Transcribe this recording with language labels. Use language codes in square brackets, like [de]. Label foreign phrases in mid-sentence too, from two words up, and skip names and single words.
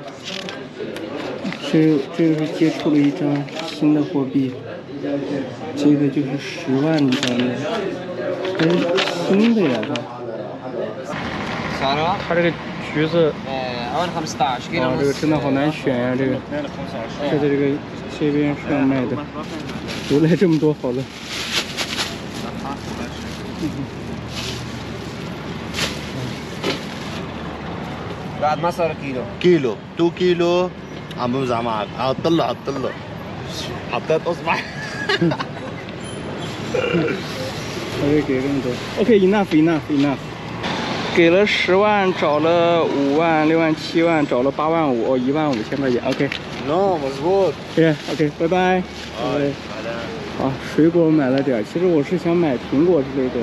[zh] 这个是接触了一张新的货币，这个就是10万的张面，这是新的呀，它这个橘子，这个真的好难选呀，这个是在这边是要卖的，留来这么多好了。 [ar] بعد ما صار كيلو 2 كيلو عم بوزع معك طلع حطيت اصبع [zh] 还会给更多。 [en] OK enough， [zh] 给了10万，找了5万、6万、7万，找了8万5，哦，15000块钱。OK。 [ar] No مظبوط。 [zh] 对 ，OK， 拜拜。好，水果买了点，其实我是想买苹果之类的。